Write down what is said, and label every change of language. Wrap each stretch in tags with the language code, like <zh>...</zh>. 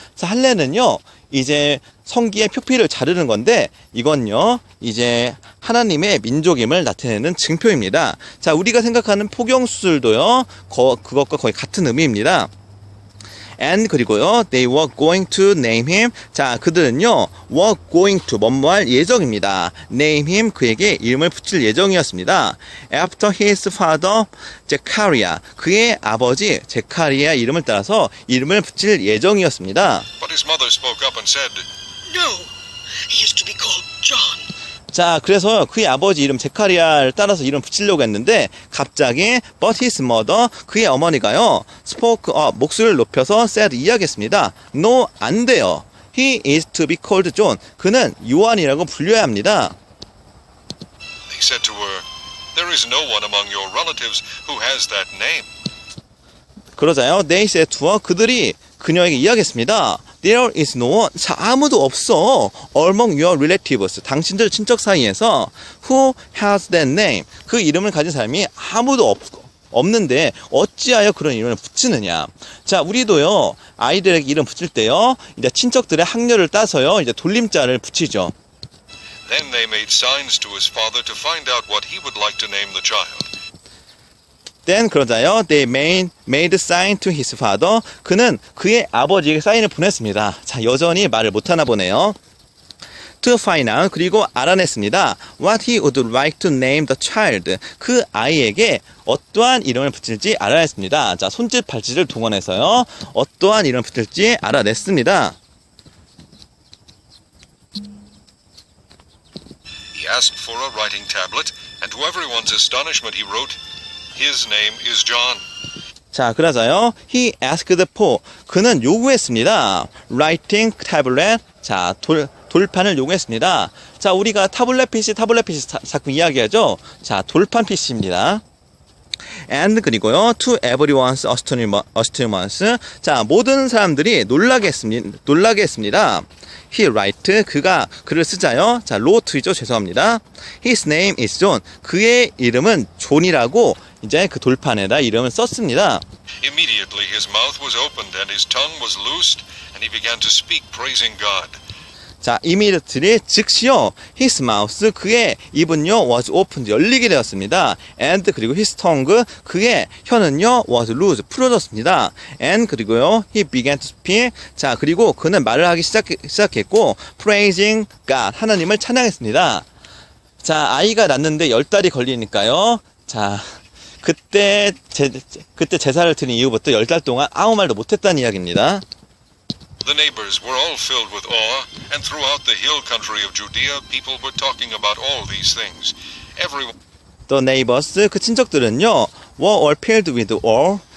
<ko>자, 할례는요 이제 성기의 표피를 자르는 건데, 이건요 이제 하나님의 민족임을 나타내는 증표입니다. 자, 우리가 생각하는 포경 수술도요 그것과 거의 같은 의미입니다.</ko> <en>And</en> <ko>그리고요,</ko> <en>they were going to name him.</en> <ko>자, 그들은요,</ko> <en>were going to</en> <ko>뭐뭐할 예정입니다.</ko> <en>name him,</en> <ko>그에게 이름을 붙일 예정이었습니다.</ko> <en>After his father, Zechariah,</en> <ko>그의 아버지 제카리아 이름을 따라서 이름을 붙일 예정이었습니다.</ko> <en>But his mother spoke up and said, No, he is to be called John.</en> <ko>자, 그래서 그의 아버지 이름 제카리아를 따라서 이름 붙이려고 했는데, 갑자기</ko> <en>but his mother,</en> <ko>그의 어머니가요</ko> <en>spoke up,</en> <ko>목소리를 높여서</ko> <en>said,</en> <ko>이야기했습니다.</ko> <en>No,</en> <ko>안 돼요.</ko> <en>He is to be called John.</en> <ko>그는 요한이라고 불려야 합니다.</ko> <en>They said to her, There is no one among your relatives who has that name.</en> <ko>그러자요,</ko> <en>they said to her,</en> <ko>그들이 그녀에게 이야기했습니다.</ko> <en>There is no one,</en> <ko>자, 아무도 없어.</ko> <en>Among your relatives,</en> <ko>당신들 친척 사이에서</ko> <en>who has that name,</en> <ko>그 이름을 가진 사람이 아무도 없는데 어찌하여 그런 이름을 붙이느냐. 자, 우리도요 아이들에게 이름 붙일 때요 이제 친척들의 학렬을 따서요 이제 돌림자를 붙이죠.</ko> <en>Then they made signs to his father to find out what he would like to name the child. Then</en> <ko>그러자요,</ko> <en>they made sign to his father.</en> <ko>그는 그의 아버지에게 사인을 보냈습니다. 자, 여전히 말을 못하나 보네요.</ko> <en>To find out,</en> <ko>그리고 알아냈습니다.</ko> <en>What he would like to name the child.</en> <ko>그 아이에게 어떠한 이름을 붙일지 알아냈습니다. 자, 손짓 발짓을 동원해서요, 어떠한 이름을 붙일지 알아냈습니다.</ko> <en>He asked for a writing tablet, and to everyone's astonishment he wrote, His name is John.</en> <ko>자, 그러자요,</ko> <en>he asked for,</en> <ko>그는 요구했습니다.</ko> <en>Writing tablet,</en> <ko>자, 돌판을 요구했습니다. 자, 우리가 타블렛 PC 자꾸 이야기하죠. 자, 돌판 PC입니다. And 그리고요,</ko> <en>to everyone's astonishment,</en> <ko>자, 모든 사람들이 놀라게 했습니다.</ko> <en>He write,</en> <ko>그가 글을 쓰자요.</ko> <en>자, wrote이죠.</en> <ko>죄송합니다.</ko> <en>His name is John.</en> <ko>그의 이름은 존이라고 이제 그 돌판에다 이름을 썼습니다.</ko> <en>Immediately his mouth was opened and his tongue was loosed, and he began to speak, praising God.</en> <ko>자,</ko> <en>immediately</en> <ko>즉시요,</ko> <en>his mouth,</en> <ko>그의 입은요</ko> <en>was opened,</en> <ko>열리게 되었습니다.</ko> <en>and 그리고 his tongue,</en> <ko>그의 혀는요</ko> <en>was loose,</en> <ko>풀어졌습니다. and 그리고요</ko> <en>he began to speak,</en> <ko>자, 그리고 그는 말을 하기 시작했고,</ko> <en>praising God,</en> <ko>하나님을 찬양했습니다. 자, 아이가 낳는데 10달이 걸리니까요, 자, 그때 제사를 드린 이후부터 10달 동안 아무 말도 못했다는 이야기입니다.</ko> <en>The neighbors were all filled with awe, and throughout the hill country of Judea, people were talking about all these things. Everyone The neighbors,</en> <ko>그 친척들은요,</ko> <en>were all filled with awe.</en>